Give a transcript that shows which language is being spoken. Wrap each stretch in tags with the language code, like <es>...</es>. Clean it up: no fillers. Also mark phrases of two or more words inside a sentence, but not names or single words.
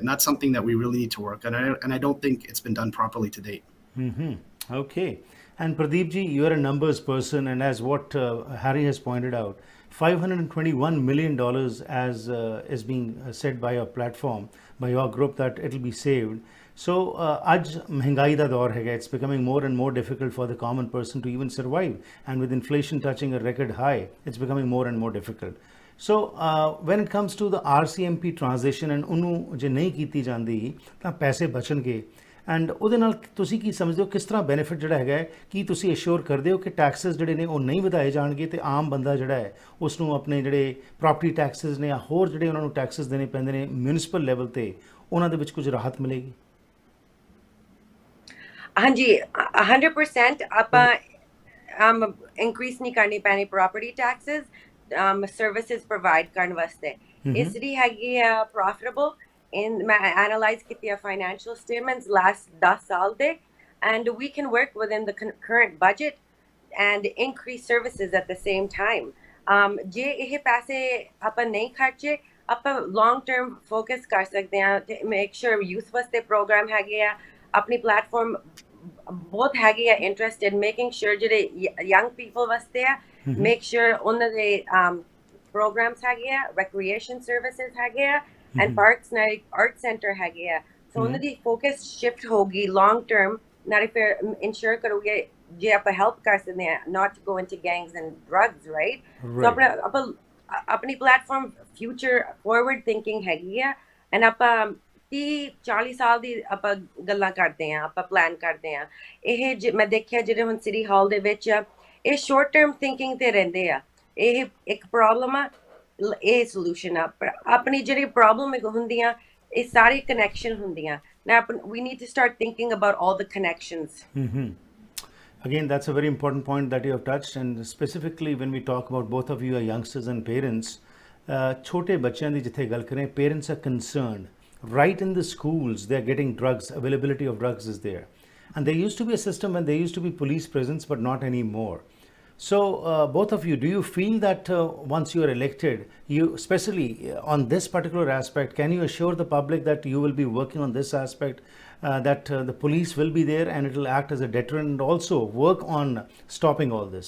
<en>And that's something that we really need to work on. And I don't think it's been done properly to date. Okay. And Pradeep ji, you are a numbers person, and as what Harry has pointed out, $521 million as is being said by your platform, by your group, that it will be saved. So,</en> <pa>ਅੱਜ ਮਹਿੰਗਾਈ ਦਾ ਦੌਰ ਹੈ,</pa> <en>it's becoming more and more difficult for the common person to even survive. And with inflation touching a record high, it's becoming more and more difficult. So, when it comes to the RCMP transition and</en> <pa>ਉਹਨੂੰ ਜੇ ਨਹੀਂ ਕੀਤੀ ਜਾਂਦੀ ਤਾਂ ਪੈਸੇ ਬਚਣਗੇ, ਐਂਡ ਉਹਦੇ ਨਾਲ ਤੁਸੀਂ ਕੀ ਸਮਝਦੇ ਹੋ ਕਿਸ ਤਰ੍ਹਾਂ ਬੈਨੀਫਿਟ ਜਿਹੜਾ ਹੈਗਾ ਕੀ ਤੁਸੀਂ ਅਸ਼ੋਰ ਕਰਦੇ ਹੋ ਕਿ ਟੈਕਸਸ ਜਿਹੜੇ ਨੇ ਉਹ ਨਹੀਂ ਵਧਾਏ ਜਾਣਗੇ ਤੇ ਆਮ ਬੰਦਾ ਜਿਹੜਾ ਹੈ ਉਸ ਨੂੰ ਆਪਣੇ ਜਿਹੜੇ</pa> <en>property taxes</en> <pa>ਨੇ ਜਾਂ ਹੋਰ ਜਿਹੜੇ ਉਹਨਾਂ ਨੂੰ ਟੈਕਸਸ ਦੇਣੇ ਪੈਂਦੇ ਨੇ</pa> <en>municipal level</en> <pa>ਤੇ ਉਹਨਾਂ ਦੇ ਵਿੱਚ ਕੁਝ ਰਾਹਤ ਮਿਲੇਗੀ? ਹਾਂਜੀ 100% ਆਪਾਂ increase ਨਹੀਂ ਕਰਨੀ ਪੈਣੀ</pa> <en>property taxes services provide</en> <pa>ਕਰਨ ਵਾਸਤੇ ਇਸ ਲਈ ਹੈਗੀ ਆ</pa> <en>profitable in my analyze kitya financial statements last 10</en> <pa>ਸਾਲ ਦੇ,</pa> <en>and we can work within the current budget and increase services at the same time.</en> <pa>ਜੇ ਇਹ ਪੈਸੇ ਆਪਾਂ ਨਹੀਂ ਖਰਚੇ ਆਪਾਂ</pa> <en>long term focus</en> <pa>ਕਰ ਸਕਦੇ ਹਾਂ</pa> <en>to make sure youth</en> <pa>ਵਾਸਤੇ program ਹੈਗੇ ਆ ਆਪਣੀ platform ਬਹੁਤ ਹੈਗੇ ਆ</pa> <en>interested making sure</en> <pa>ਜਿਹੜੇ</pa> <en>young people</en> <pa>ਵਾਸਤੇ ਆ make sure ਉਹਨਾਂ ਦੇ programs ਹੈਗੇ ਆ</pa> <en>recreation services</en> <pa>ਹੈਗੇ ਆ</pa> <en>and parks na art center</en> <pa>ਹੈਗੇ ਆ so ਉਹਨਾਂ ਦੀ</pa> <en>focus shift</en> <pa>ਹੋਗੀ long term ਨਾਲੇ ਫਿਰ ensure ਕਰੋਗੇ ਜੇ ਆਪਾਂ help ਕਰ ਸਕਦੇ ਆ</pa> <en>not to go into gangs and drugs right so</en> <pa>ਆਪਾਂ ਆਪਣੀ</pa> <en>platform future forward thinking</en> <pa>ਹੈਗੀ ਆ and ਆਪਾਂ 30-40 ਸਾਲ ਦੀ ਆਪਾਂ ਗੱਲਾਂ ਕਰਦੇ ਆ ਆਪਾਂ plan ਕਰਦੇ ਆ ਇਹ ਮੈਂ ਦੇਖਿਆ ਜਿਹੜੇ ਹੁਣ</pa> <en>city hall</en> <pa>ਦੇ ਵਿੱਚ ਇਹ</pa> <en>short term thinking</en> <pa>ਤੇ ਰਹਿੰਦੇ ਆ ਇਹ ਇੱਕ problem ਆ ਇਹ solution ਆ ਆਪਣੀ ਜਿਹੜੀ problem ਹੁੰਦੀਆਂ ਇਹ ਸਾਰੀ connection ਹੁੰਦੀਆਂ</pa> <en>now we need to start thinking about all the connections. Again, that's a very important point that you have touched, and specifically when we talk about both of you are youngsters and parents,</en> <pa>ਛੋਟੇ ਬੱਚੋਂ ਕੀ ਜਿੱਥੇ ਗੱਲ ਕਰੇਂ,</pa> <en>parents are concerned right in the schools they are getting drugs, availability of drugs is there, and there used to be a system when there used to be police presence but not anymore. So both of you, do you feel that once you are elected, you especially on this particular aspect, can you assure the public that you will be working on this aspect, that the police will be there and it will act as a deterrent and also work on stopping all this?</en>